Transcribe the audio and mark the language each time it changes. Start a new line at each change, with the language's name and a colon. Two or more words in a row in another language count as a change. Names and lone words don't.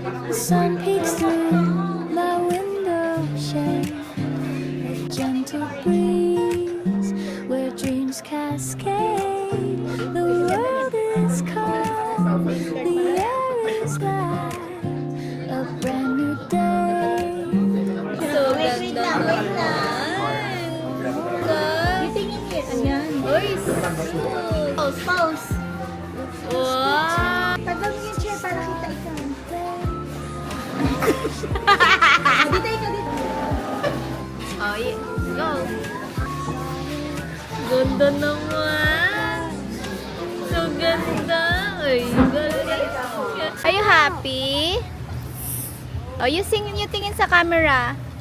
English: The sun peeks through my window shade. A gentle breeze where dreams cascade. The world is calm, the air is light. A brand new day.
Filipino: So ganda naman. Ayan. Uy,
English: Pause. wow.
Filipino: Tagal mo yung chair para kita ikaw. Dito ikaw dito.
English: Oh, yeah. Go.
Filipino: Ganda naman. So ganda. Ay, galing.
English: Are you happy? Oh, you
Filipino: tingin sa
English: camera.